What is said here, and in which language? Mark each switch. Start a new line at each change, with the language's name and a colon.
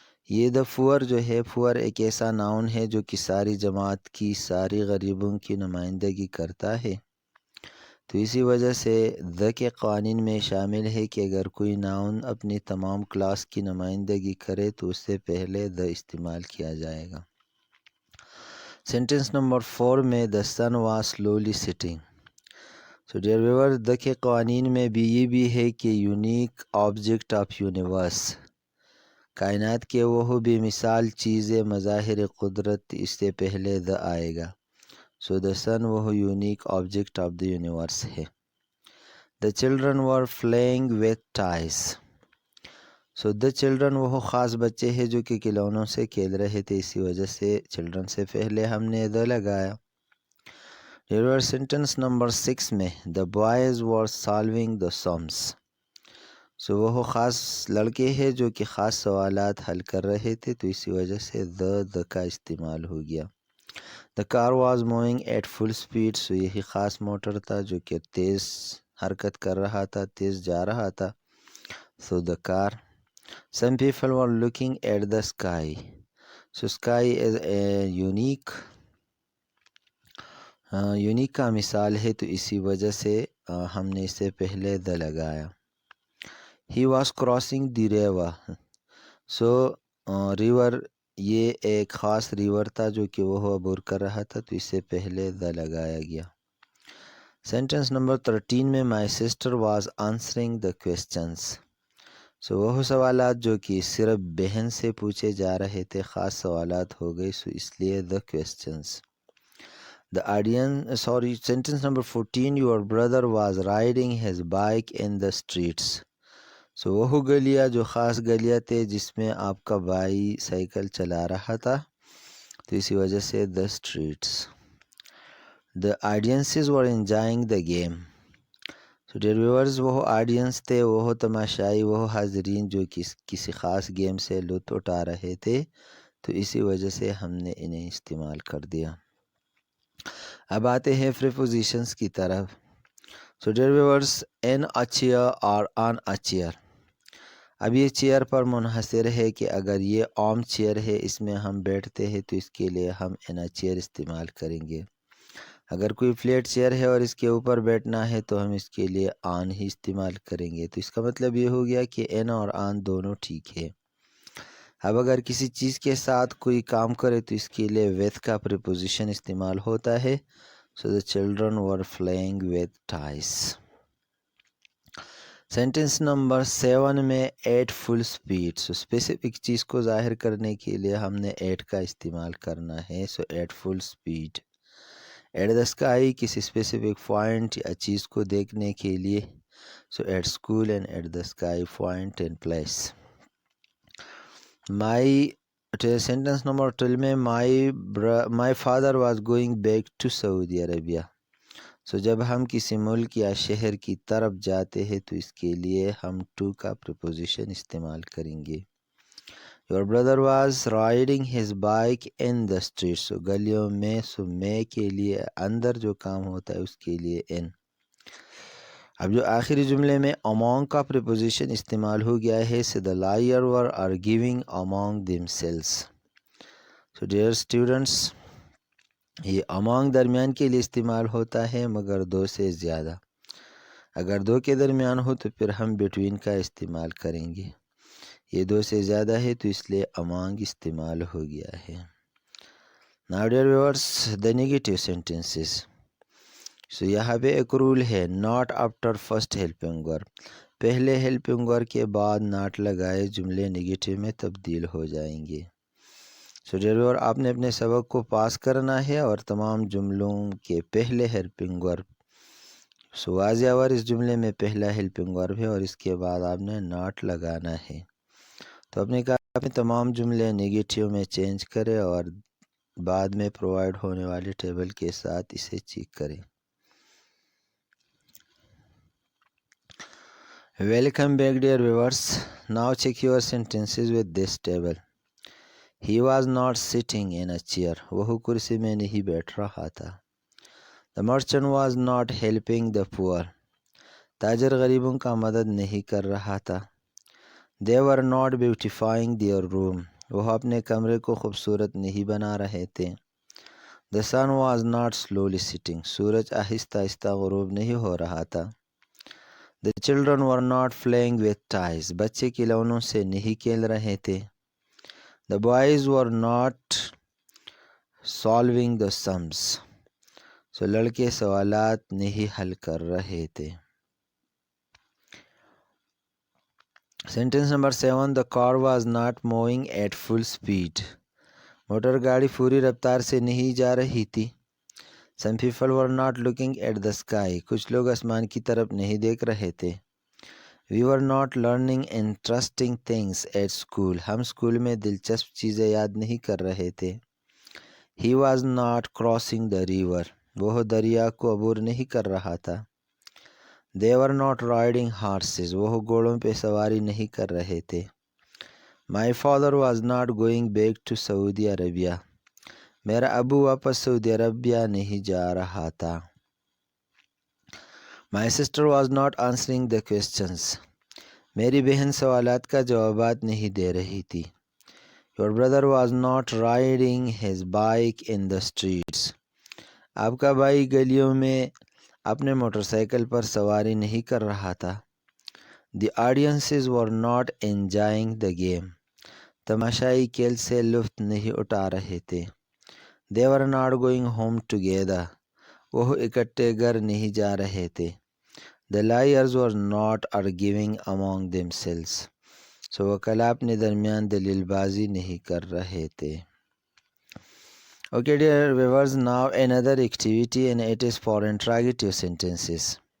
Urdu: یہ دا پور جو ہے، پور ایک ایسا ناؤن ہے جو کہ ساری جماعت کی، ساری غریبوں کی نمائندگی کرتا ہے. تو اسی وجہ سے the کے قوانین میں شامل ہے کہ اگر کوئی ناؤن اپنی تمام کلاس کی نمائندگی کرے تو اس سے پہلے the استعمال کیا جائے گا.
English: Sentence number 4 میں the sun was slowly setting. So dear viewer,
Urdu: the کے قوانین میں بھی یہ بھی ہے کہ یونیک آبجیکٹ آف یونیورس، کائنات کے وہ بے مثال چیزیں، مظاہر قدرت، اس سے پہلے the آئے گا.
English: So the sun وہ unique object of the universe ہے. The children were playing with toys.
Urdu: So the children وہ خاص بچے ہیں جو کہ کھلونوں سے کھیل رہے تھے، اسی وجہ سے children سے پہلے ہم نے the لگایا.
English: Sentence number 6 میں the boys were solving the sums.
Urdu: سو وہ خاص لڑکے ہیں جو کہ خاص سوالات حل کر رہے تھے، تو اسی وجہ سے the کا استعمال ہو گیا.
English: The car was moving at full speed.
Urdu: سو یہی خاص موٹر تھا جو کہ تیز حرکت کر رہا تھا، تیز جا رہا تھا.
English: So the car. Some people were looking at the sky. So sky is a unique
Urdu: unique کا مثال ہے، تو اسی وجہ سے ہم نے اس سے پہلے the لگایا.
English: He was crossing the river.
Urdu: So river, یہ ایک خاص ریور تھا جو کہ وہ عبور کر رہا تھا، تو اس سے پہلے the لگایا گیا.
English: Sentence number 13 میں my sister was answering the questions.
Urdu: سو وہ سوالات جو کہ صرف بہن سے پوچھے جا رہے تھے خاص سوالات ہو گئے، سو اس لیے the questions.
English: The audience, sentence number 14, your brother was riding his bike in the streets.
Urdu: سو وہ گلیاں جو خاص گلیاں تھے جس میں آپ کا بھائی سائیکل چلا رہا تھا، تو اسی وجہ سے the streets.
English: The audiences were enjoying the game. So dear viewers،
Urdu: وہ آڈینس تھے، وہ تماشائی، وہ حاضرین جو کسی خاص گیم سے لطف اٹھا رہے تھے، تو اسی وجہ سے ہم نے انہیں استعمال کر دیا. اب آتے ہیں پریپوزیشنز کی طرف.
English: So dear viewers، in a chair or on a chair.
Urdu: اب یہ چیئر پر منحصر ہے کہ اگر یہ عام چیئر ہے، اس میں ہم بیٹھتے ہیں، تو اس کے لیے ہم
English: in a chair
Urdu: استعمال کریں گے. اگر کوئی فلیٹ چیئر ہے اور اس کے اوپر بیٹھنا ہے تو ہم اس کے لیے آن ہی استعمال کریں گے. تو اس کا مطلب یہ ہو گیا کہ ان اور آن دونوں ٹھیک ہے. اب اگر کسی چیز کے ساتھ کوئی کام کرے تو اس کے لیے with کا پریپوزیشن استعمال ہوتا ہے.
English: So the children were playing with toys. Sentence number 7 میں at full speed.
Urdu: So specific چیز کو ظاہر کرنے کے لیے ہم نے ایٹ کا استعمال کرنا ہے.
English: So at full speed. At the sky,
Urdu: کسی اسپیسیفک پوائنٹ یا چیز کو دیکھنے کے لیے.
English: So at school and at the sky, point and place. Sentence number 12 میں my father was going back to Saudi Arabia.
Urdu: سو جب ہم کسی ملک یا شہر کی طرف جاتے ہیں تو اس کے لیے ہم ٹو کا پریپوزیشن استعمال کریں گے.
English: Your brother was riding his bike in the streets.
Urdu: So گلیوں میں میں کے لیے اندر جو کام ہوتا ہے اس کے لیے in. اب جو آخری جملے میں among کا preposition استعمال ہو گیا ہے سے
English: the liar were arguing among themselves. So dear students,
Urdu: یہ among درمیان کے لیے استعمال ہوتا ہے مگر دو سے زیادہ. اگر دو کے درمیان ہو تو پھر ہم between کا استعمال کریں گے. یہ دو سے زیادہ ہے تو اس لیے among استعمال ہو گیا ہے.
English: Now dear viewers, the negative sentences. So
Urdu: یہاں پہ ایک رول ہے
English: not after first helping verb.
Urdu: پہلے helping verb کے بعد not لگائے جملے نگیٹیو میں تبدیل ہو جائیں گے. So dear viewer, آپ نے اپنے سبق کو پاس کرنا ہے اور تمام جملوں کے پہلے helping verb. So واضح اور اس جملے میں پہلا helping verb ہے اور اس کے بعد آپ نے not لگانا ہے. تو اپنے کہا میں تمام جملے نگیٹیو میں چینج کریں اور بعد میں پرووائڈ ہونے والے ٹیبل کے ساتھ اسے چیک کریں.
English: Welcome back dear viewers. Now check your sentences with this table. He was not sitting in a chair.
Urdu: وہ کرسی میں نہیں بیٹھ رہا تھا.
English: The merchant was not helping the poor.
Urdu: تاجر غریبوں کا مدد نہیں کر رہا تھا.
English: They were not beautifying their room.
Urdu: وہ اپنے کمرے کو خوبصورت نہیں بنا رہے تھے.
English: The sun was not slowly setting.
Urdu: سورج آہستہ آہستہ غروب نہیں ہو رہا تھا.
English: The children were not playing with toys.
Urdu: بچے کھلونوں سے نہیں کھیل رہے تھے.
English: The boys were not solving the sums.
Urdu: So لڑکے سوالات نہیں حل کر رہے تھے.
English: Sentence number 7. The car was not moving at full speed.
Urdu: Motor گاڑی پوری رفتار سے نہیں جا رہی تھی.
English: Some people were not looking at the sky.
Urdu: کچھ لوگ آسمان کی طرف نہیں دیکھ رہے تھے.
English: We were not learning interesting things at school.
Urdu: ہم اسکول میں دلچسپ چیزیں یاد نہیں کر رہے تھے.
English: He was not crossing the river.
Urdu: وہ دریا کو عبور نہیں کر رہا تھا.
English: They were not riding horses.
Urdu: وہ گھوڑوں پہ سواری نہیں کر رہے تھے.
English: My father was not going back to Saudi Arabia.
Urdu: میرا ابو واپس سعودی عربیہ نہیں جا رہا تھا.
English: My sister was not answering the questions.
Urdu: میری بہن سوالات کا جوابات نہیں دے رہی تھی.
English: Your brother was not riding his bike in the streets.
Urdu: آپ کا بھائی گلیوں میں اپنے موٹر سائیکل پر سواری نہیں کر رہا تھا.
English: The audiences were not enjoying the game.
Urdu: تماشائی کھیل سے لطف نہیں اٹھا رہے تھے.
English: They were not going home together.
Urdu: وہ اکٹھے گھر نہیں جا رہے تھے.
English: The liars were not arguing among themselves.
Urdu: So وکلا اپنے درمیان دلیل بازی نہیں کر رہے تھے.
English: Okay dear viewers, now another activity and it is for interrogative sentences.